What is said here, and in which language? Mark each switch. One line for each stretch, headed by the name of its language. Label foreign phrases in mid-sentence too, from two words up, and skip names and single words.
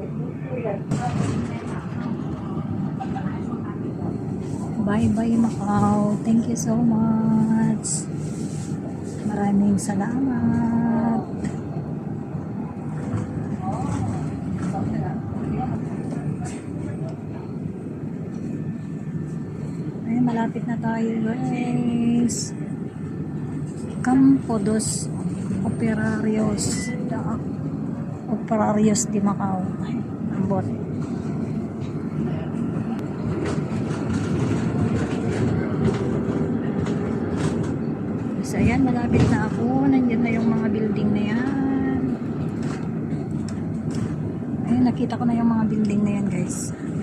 English: Bye bye Macau. Thank you so much.
Filipino: Maraming salamat. Ay, malapit na tayo guys. Campo dos Operarios de Macau. Ang bot. So, ayan, malapit na ako. Nandiyan na yung mga building na yan. Ayun, nakita ko na yung mga building na yan, guys.